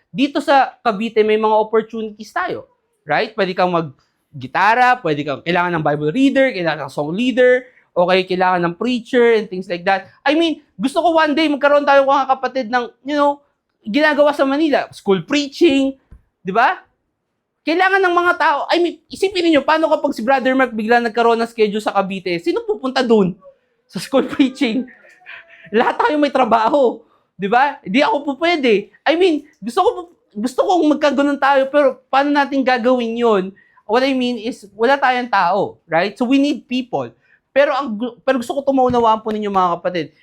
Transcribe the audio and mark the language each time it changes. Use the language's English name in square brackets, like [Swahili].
[Filipino] Dito sa Cavite may mga opportunities tayo. [English] Right? [Filipino] Pwede kang mag-gitara, kailangan ng Bible reader, kailangan ng song leader, okay, kailangan ng preacher and things like that. [English] I mean, [Filipino] gusto ko one day magkaroon tayo mga kapatid ng, ginagawa sa Manila, school preaching, di ba? Kailangan ng mga tao, [English] I mean, [Filipino] isipin niyo paano kapag si Brother Mark bigla nagkaroon ng schedule sa Cavite, sino pupunta dun sa school preaching? Lahat tayo may trabaho, di ba? Hindi ako po pwede. [English] I mean, [Filipino] gusto kong magkaganon tayo, pero paano natin gagawin yon? [English] What I mean is, [Filipino] wala tayong tao, [English] right? So we need people. [Filipino] Pero gusto ko tumaunawaan po ninyo mga kapatid.